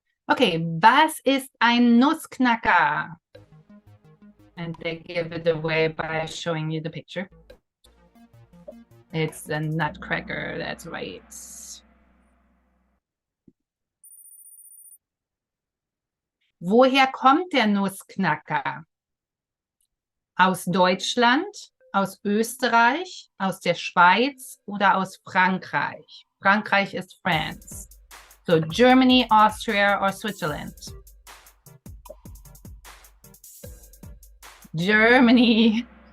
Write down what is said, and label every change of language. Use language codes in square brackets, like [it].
[de] Okay, was ist ein Nussknacker? [en] And they give it away by showing you the picture. It's a nutcracker, that's right. [de] Woher kommt der Nussknacker? Aus Deutschland, aus Österreich, aus der Schweiz oder aus Frankreich? Frankreich ist France. [en] So Germany, Austria or Switzerland? Germany.